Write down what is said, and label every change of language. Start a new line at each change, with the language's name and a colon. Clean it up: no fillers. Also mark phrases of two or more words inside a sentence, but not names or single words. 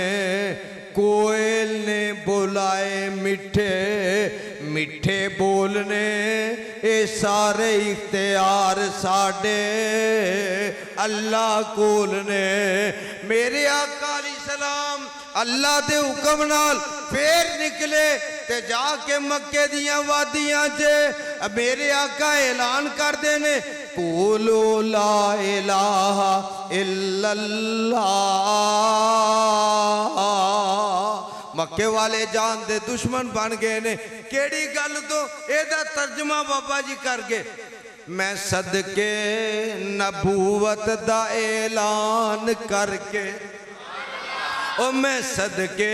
Punjabi: کوئل نے بلائے مٹھے مٹھے بولنے، یہ سارے اختیار ساڈے اللہ کول نے. میرے آقا علیہ السلام اللہ دے حکم نال پھر نکلے تے جاکے مکے دیاں وادیاں چ میرے آقا اعلان کردے نے,
Arabic: قولوا لا إله إلا الله.
Punjabi: مکے والے جان دے دشمن بن گئے نے. کیہڑی گل توں ایدا ترجمہ بابا جی کر گئے، میں صدقے نبوت دا اعلان کرکے، او میں صدقے